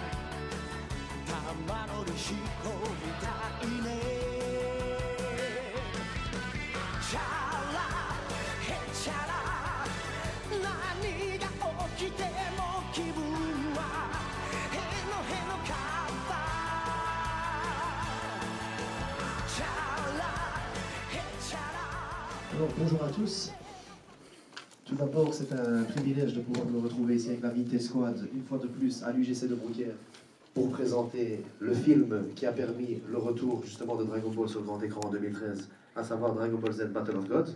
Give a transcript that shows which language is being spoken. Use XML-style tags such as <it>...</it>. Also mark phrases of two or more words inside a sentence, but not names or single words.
<ja>玉乗り飛行みたいねチャラヘチャラ何が起きても気分はへのへのかったチャラヘチャラ。</ja> <fr>Alors bonjour à tous. Tout d'abord, c'est un privilège de pouvoir me retrouver ici avec la Vite Squad, une fois de plus à l'UGC de Brouckère, pour présenter le film qui a permis le retour justement de Dragon Ball sur le grand écran en 2013, à savoir Dragon Ball Z Battle of Gods.</fr>